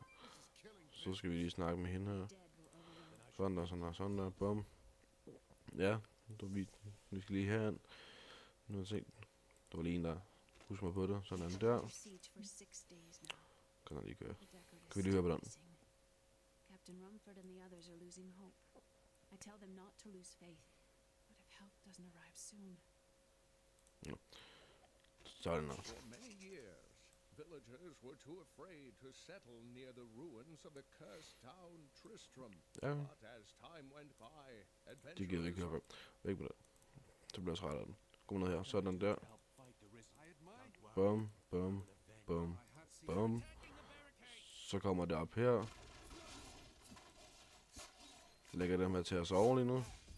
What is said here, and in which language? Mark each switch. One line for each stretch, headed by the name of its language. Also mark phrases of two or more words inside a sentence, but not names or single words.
Danish: Så skal vi lige snakke med hende her. Sådan der, bum. Ja, vi skal lige herind. Nu har jeg set, der var lige en der husker mig på det, sådan der. Kan jeg lige køre. Kan vi lige høre på den?
English: Captain Rumford and the others are losing hope. I tell them not to lose faith, but if help doesn't arrive soon. No.
Danish: Sådan der.
English: For many years, villagers were too afraid to settle near the ruins of the cursed town Tristram.
Danish: Ja.
English: But as time went by,
Danish: Det gider vi ikke høre på. Væk med det. Så bliver jeg træt af den. Kom ned her, sådan der. Bum, bum, bum, bum. Så kommer det op her. Lægger dem her til at sove lige nu.